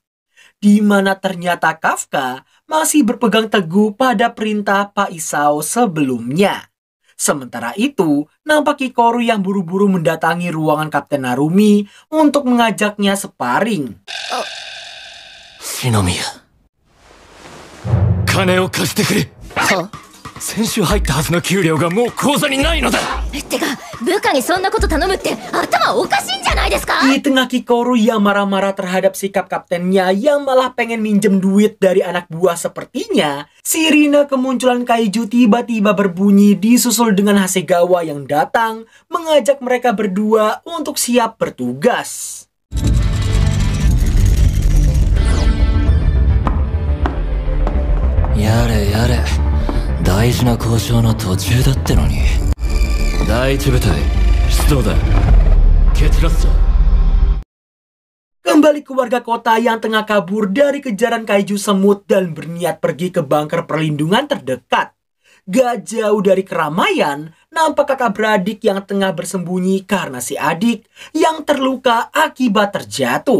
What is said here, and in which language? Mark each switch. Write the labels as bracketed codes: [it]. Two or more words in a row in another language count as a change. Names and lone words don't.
[id] Di mana ternyata Kafka masih berpegang teguh pada perintah Pak Isao sebelumnya. Sementara itu, nampak Kikoru yang buru-buru mendatangi ruangan Kapten Narumi untuk mengajaknya sparring. [ja] Shinomiya, 金を貸してくれ. 先週入ったはずの給料がもう口座にないのだ。てか、部下にそんなこと頼むって頭おかしいんじゃないですか? [id] Di tengah Kikoru yang marah-marah terhadap sikap kaptennya yang malah pengen minjem duit dari anak buah sepertinya, sirine kemunculan kaiju tiba-tiba berbunyi disusul dengan Hasegawa yang datang mengajak mereka berdua untuk siap bertugas. [ja] やれやれ. 大事な交渉の途中だってのに。第一部隊出動だ。決ラスだ。 [id] Kembali ke warga kota yang tengah kabur dari kejaran kaiju semut dan berniat pergi ke bunker perlindungan terdekat. Gak jauh dari keramaian, nampak kakak beradik yang tengah bersembunyi karena si adik yang terluka akibat terjatuh.